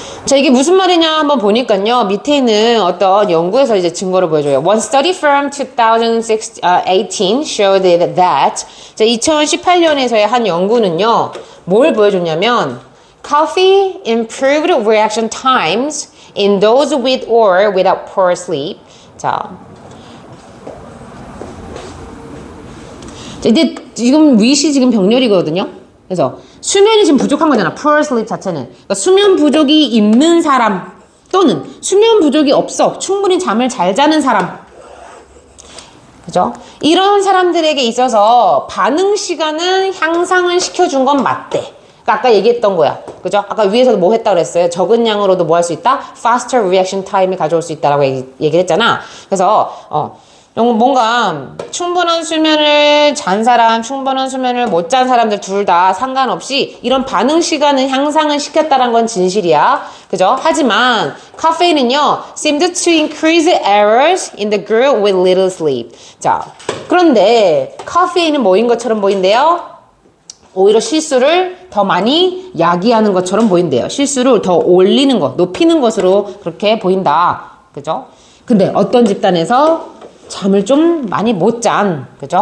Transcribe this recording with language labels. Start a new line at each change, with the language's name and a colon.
Korean: 자, 이게 무슨 말이냐 한번 보니까요. 밑에 있는 어떤 연구에서 이제 증거를 보여줘요.
English: One study from 2018 showed that 자,
Korean: 2018년에서의 한 연구는요. 뭘 보여줬냐면
English: coffee improved reaction times in those with or without poor sleep.
Korean: 자, 이제 지금 with이 지금 병렬이거든요. 그래서 수면이 지금 부족한 거잖아.
English: poor sleep
Korean: 자체는. 그러니까 수면 부족이 있는 사람 또는 수면 부족이 없어. 충분히 잠을 잘 자는 사람. 그죠? 이런 사람들에게 있어서 반응 시간은 향상을 시켜준 건 맞대. 그러니까 아까 얘기했던 거야. 그죠? 아까 위에서도 뭐 했다 그랬어요? 적은 양으로도 뭐 할 수 있다?
English: faster reaction time
Korean: 을 가져올 수 있다라고 얘기를 했잖아. 그래서 뭔가 충분한 수면을 잔 사람, 충분한 수면을 못 잔 사람들 둘 다 상관없이 이런 반응 시간은 향상을 시켰다는 건 진실이야. 그죠? 하지만 카페인은요,
English: seemed to increase errors in the group with little sleep.
Korean: 자, 그런데 카페인은 뭐인 것처럼 보인대요? 오히려 실수를 더 많이 야기하는 것처럼 보인대요. 실수를 더 올리는 것, 높이는 것으로 그렇게 보인다. 그죠? 근데 어떤 집단에서 잠을 좀 많이 못 잔, 그죠?